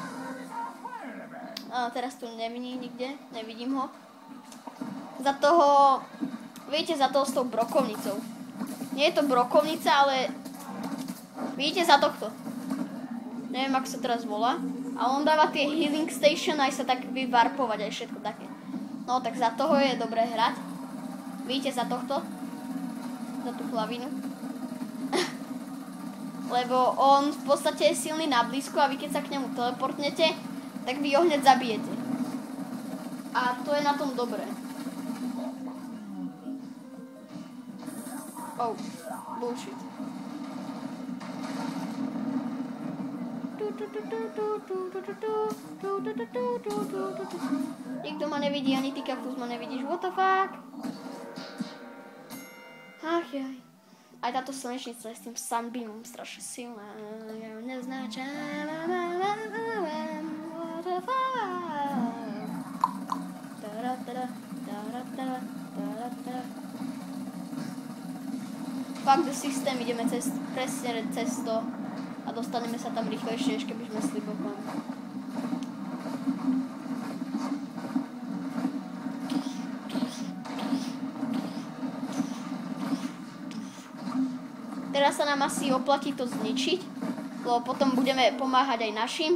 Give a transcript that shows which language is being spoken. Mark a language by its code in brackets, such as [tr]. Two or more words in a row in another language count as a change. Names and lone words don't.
[sk] teraz tu nevidím ho. Za toho... Viete, za toho s tou brokovnicou. Nie je to brokovnica, ale... Vidíte, za tohto. Neviem, ako sa teraz volá. A on dáva tie [en] healing station [sk] aj sa tak vyvarpovať aj všetko také. No tak za toho je dobré hrať. Vidíte, za tohto. Za tú hlavinu. Lebo on v podstate je silný na blízku a vy keď sa k nemu teleportnete, tak vy ho hneď zabijete. A to je na tom dobré. [en] Oh, bullshit. [sk] Nikto ma nevidí, ani ty kaktus ma nevidíš. [en] What the fuck? [sk] Ach jaj. Aj táto slnečnica je s tým sunbeamom strašne silná. Ja neznačám. [en] What the fuck? Fuck the system, [sk] ideme presne cez to. A dostaneme sa tam rýchlejšie, než keby sme šli bokom. Teraz sa nám asi oplatí to zničiť, lebo potom budeme pomáhať aj našim.